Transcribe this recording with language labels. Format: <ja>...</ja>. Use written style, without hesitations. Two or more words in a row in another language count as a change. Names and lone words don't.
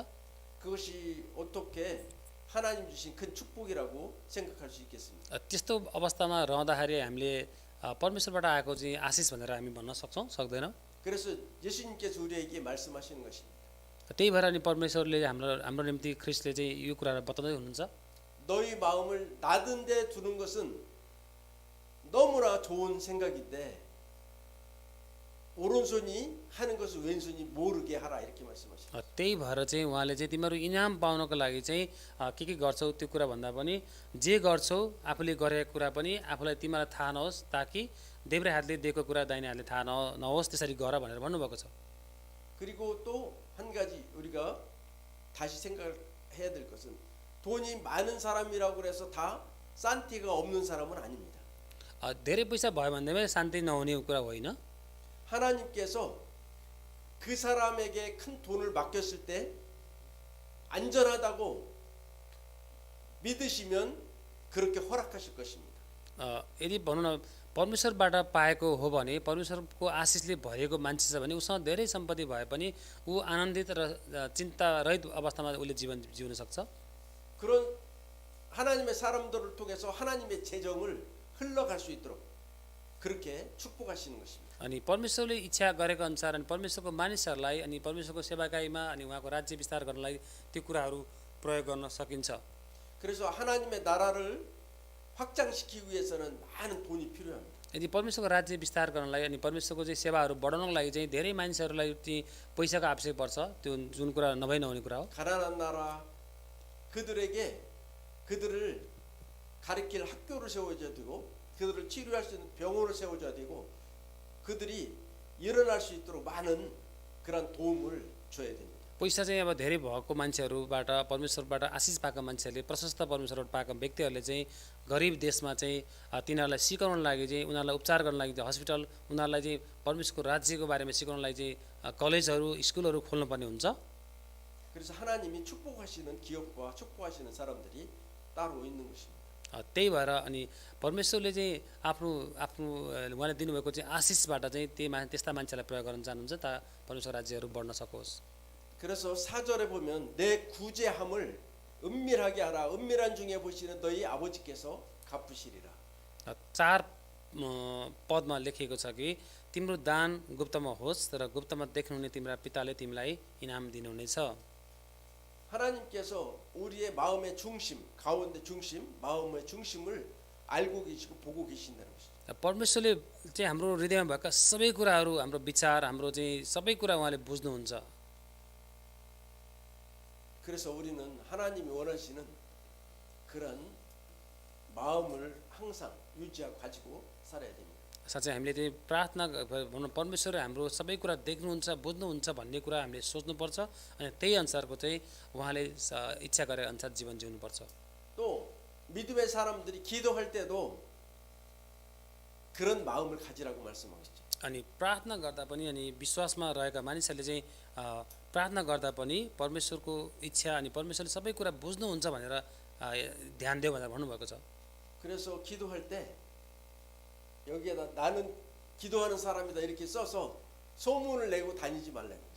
<ko>그것이 어떻게 하나님 주신 큰 축복이라고 생각할 수 있겠습니까?</ko> <ne>त्यस्तो अवस्थामा रहँदाखेरि हामीले परमेश्वरबाट आएको चाहिँ आशिष भनेर हामी भन्न सक्छौँ, सक्दैनौँ।</ne> <ko>그래서 예수님께서 우리에게 말씀하시는 것입니다.</ko> <ne>त्यही भएर अनि परमेश्वरले हाम्रो निम्ति ख्रिस्टले चाहिँ यो कुराहरू बताउँदै हुनुहुन्छ।</ne> <ko>너희 마음을 낮은 데 두는 것은 너무나 좋은 생각인데 오른손이 하는 것을 왼손이 모르게 하라 이렇게 말씀하십니다.</ko> <ne>त्यही भएर चाहिँ उहाँले चाहिँ तिमीहरू इनाम पाउनको लागि चाहिँ के गर्छौ त्यो कुरा भन्दा पनि जे गर्छौ आफूले गरेको कुरा पनि आफूलाई तिमीलाई थाहा नहोस्, ताकि देब्रे हातले दिएको कुरा दाहिने हातले थाहा नहोस्, त्यसरी गर भनेर भन्नुभएको छ।</ne> <ko>그리고 또 한 가지 우리가 다시 생각해야 될 것은 돈이 많은 사람이라고 해서 다 산티가 없는 사람은 아닙니다.</ko> <ne>धेरै पैसा भयो भन्दैमा शान्ति नहुने कुरा होइन।</ne> <ko>하나님께서 그 사람에게 큰 돈을 맡겼을 때 안전하다고 믿으시면 그렇게 허락하실 것입니다.</ko> <ne>यदि भनौँ न परमेश्वरबाट पाएको हो भने, परमेश्वरको आशिषले भरिएको मान्छे छ भने उसँग धेरै सम्पत्ति भए पनि ऊ आनन्दित र चिन्तारहित अवस्थामा उसले जीवन जिउन सक्छ।</ne> <ko>그런 하나님의 사람들을 통해서 하나님의 재정을 흘러갈 수 있도록 그렇게 축복하시는 것입니다.</ko> <ne>अनि परमेश्वरले इच्छा गरेको अनुसार अनि परमेश्वरको मानिसहरूलाई अनि परमेश्वरको सेवाकाईमा अनि उहाँको राज्य विस्तार गर्नलाई त्यो कुराहरू प्रयोग गर्न सकिन्छ।</ne> <ko>그래서 하나님의 나라를 확장시키기 위해서는 많은 돈이 필요합니다.</ko> <ne>यदि परमेश्वरको राज्य विस्तार गर्नलाई अनि परमेश्वरको चाहिँ सेवाहरू बढाउनको लागि चाहिँ धेरै मानिसहरूलाई चाहिँ पैसाको आवश्यक पर्छ। त्यो जुन कुरा नभई नहुने कुरा हो।</ne> <ko>가난한 나라 그들을 가르칠 학교를 세워줘야 되고 그들을 치료할 수 있는 병원을 세워줘야 되고 그들이 일어날 수 있도록 많은 그런 도움을 줘야 됩니다.</ko> <ne>पैसा चाहिँ अब धेरै भएको मान्छेहरूबाट परमेश्वरबाट आशिष पाएका मान्छेहरूले प्रशस्त परमेश्वरबाट पाएका व्यक्तिहरूले चाहिँ गरिब देशमा चाहिँ तिनीहरूलाई सिकाउन लागि चाहिँ उनीहरूलाई उपचार गर्न लागि चाहिँ हस्पिटल उनीहरूलाई चाहिँ परमेश्वरको राज्यको बारेमा सिकाउन लागि चाहिँ कलेजहरू स्कुलहरू खोल्नुपर्ने हुन्छ।</ne> <ko>그래서 하나님이 축복하시는 기업과 축복하시는 사람들이 따로 있는 것입니다.</ko> <ne>त्यही भएर अनि परमेश्वरले चाहिँ आफ्नो आफ्नो उहाँले दिनुभएको चाहिँ आशिषबाट चाहिँ त्यस्ता मान्छेलाई प्रयोग गर्न चाहनुहुन्छ परमेश्वर राज्यहरू बढ्न सकोस्।</ne> <ko>그래서 4절에 보면 내 구제함을 은밀하게 하라. 은밀한 중에 보시는 너희 아버지께서 갚으시리라.</ko> <ne>4 पदमा लेखिएको छ कि तिम्रो दान गुप्तमा होस् तर गुप्तमा देख्नुहुने तिम्रा पिताले तिमीलाई इनाम दिनुहुनेछ।</ne> <ko>하나님께서 우리의 마음의 중심, 가운데 중심, 마음의 중심을 알고 계시고 보고 계신다는 것이죠.</ko> <ne>परमेश्वरले चाहिँ हाम्रो हृदयमा भएका सबै कुराहरू हाम्रो विचार हाम्रो चाहिँ सबै कुरा उहाँले बुझ्नुहुन्छ।</ne> <ko>그래서 우리는 하나님이 원하시는 그런 마음을 항상 유지하고 가지고 살아야 됩니다.</ko> <ne>साँच्चै हामीले चाहिँ प्रार्थना भनौँ परमेश्वरले हाम्रो सबै कुरा देख्नुहुन्छ बुझ्नुहुन्छ भन्ने कुरा हामीले सोच्नुपर्छ अनि त्यही अनुसारको चाहिँ उहाँले इच्छा गरे अनुसार जीवन जिउनुपर्छ।</ne> <ko>또 믿음의 사람들이 기도할 때도 그런 마음을 가지라고 말씀하고 있죠.</ko> <ne>अनि प्रार्थना गर्दा पनि अनि विश्वासमा रहेका मानिसहरूले चाहिँ प्रार्थना गर्दा पनि परमेश्वरको इच्छा अनि परमेश्वरले सबै कुरा बुझ्नुहुन्छ भनेर ध्यान देऊ भनेर भन्नुभएको छ।</ne> <ko>그래서 기도할 때 여기에다 나는 기도하는 사람이다 이렇게 써서 소문을 내고 다니지 말라는 거죠.</ko>